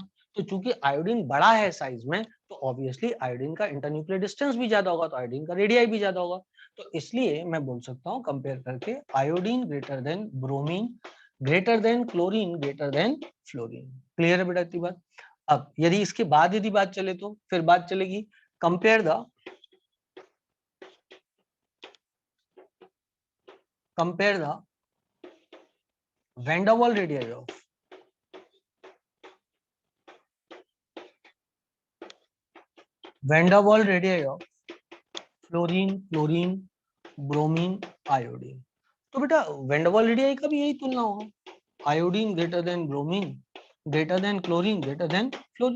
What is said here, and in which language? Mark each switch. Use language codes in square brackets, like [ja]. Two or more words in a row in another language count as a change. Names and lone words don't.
[hi] तो चूंकि आयोडीन बड़ा है साइज में, तो ऑब्वियसली आयोडीन का [en] internuclear distance [hi] भी ज्यादा होगा, तो आयोडीन का रेडियाई भी ज्यादा होगा। तो इसलिए मैं बोल सकता हूँ कंपेयर करके, [en] iodine greater than bromine, greater than chlorine, greater than fluorine. [hi] क्लियर है बेटा इतनी बात। अब यदि इसके बाद यदि बात चले तो फिर बात चलेगी [en] compare the van der Waal radii of fluorine, chlorine, bromine, iodine. [hi] तो बेटा [en] van der Waal radii [hi] का भी यही तुलना होगा, [en] iodine greater than bromine, greater than chlorine, greater than fluorine.